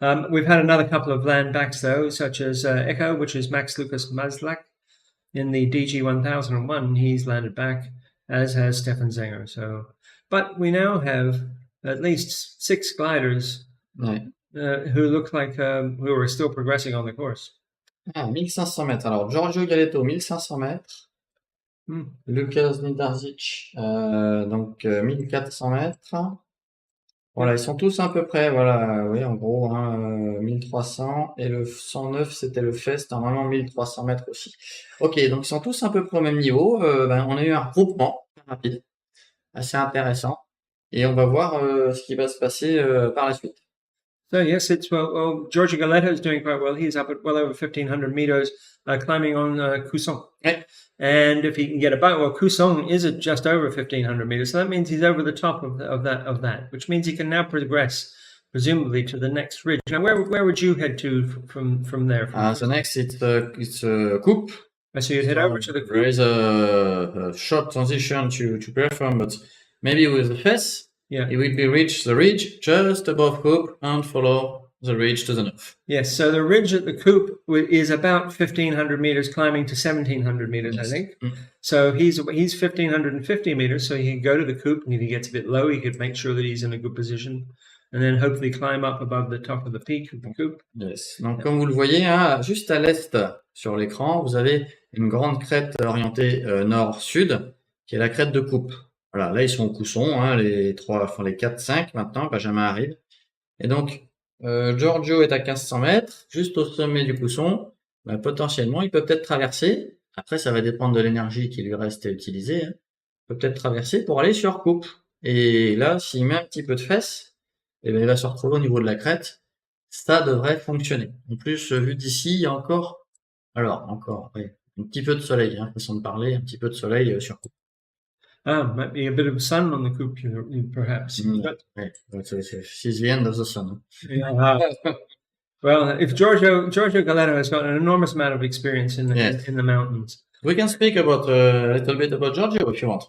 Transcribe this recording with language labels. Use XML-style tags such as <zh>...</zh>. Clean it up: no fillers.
<en>We've had another couple of land backs though, such as Echo, which is Max Lucas Maslak in the DG 1001. He's landed back, as has Stefan Zenger. So, but we now have at least 6 gliders.</en> <fr>Ouais.</fr> <en>Who look like who are still progressing on the course.</en> <fr>1500 mètres. Alors, Giorgio Galleto, 1500 mètres. Lucas Zenardic, donc 1400 mètres. Voilà, ils sont tous à peu près, voilà, oui, en gros, 1300. Et le 109, c'était le Fest, normalement 1300 mètres aussi. Ok, donc ils sont tous à peu près au même niveau. On a eu un regroupement rapide, assez intéressant. Et on va voir ce qui va se passer par la suite.</fr> <en>So yes, it's well Giorgio Galleto is doing quite well. He's up at well over 1,500 meters, climbing on Cousson.</en> <fr>Ouais.</fr> <en>And if he can get about, well, Cousson is at just over 1,500 meters, so that means he's over the top of that, which means he can now progress, presumably, to the next ridge. Now, where would you head to from there? The next it's a coupe. So you'd head over to the coupe. There is a short transition to perform, but maybe with the Fest. Yeah. It will be reach the ridge just above coupe and follow the ridge to the north. Yes, so the ridge at the coupe is about 1,500 meters, climbing to 1,700 meters, yes. I think. So he's 1,550 meters, so he can go to the coupe, and if he gets a bit low, he could make sure that he's in a good position, and then hopefully climb up above the top of the peak of the coupe. Yes.</en> <fr>Donc, comme vous le voyez, juste à l'est sur l'écran, vous avez une grande crête orientée nord-sud, qui est la crête de coupe. Voilà, là ils sont au Cousson, les 4, 5 maintenant, Benjamin arrive. Et donc, Giorgio est à 1500 mètres, juste au sommet du Cousson. Potentiellement, il peut peut-être traverser. Après, ça va dépendre de l'énergie qui lui reste à utiliser. Il peut peut-être traverser pour aller sur coupe. Et là, s'il met un petit peu de fesses, il va se retrouver au niveau de la crête. Ça devrait fonctionner. En plus, vu d'ici, il y a encore, oui, un petit peu de soleil, façon de parler, un petit peu de soleil sur coupe.</fr> <en>Might be a bit of sun on the coupe, perhaps. She's the end of the sun. Yeah. Well, if Giorgio Galleto has got an enormous amount of experience in the mountains. We can speak about a little bit about Giorgio if you want.</en>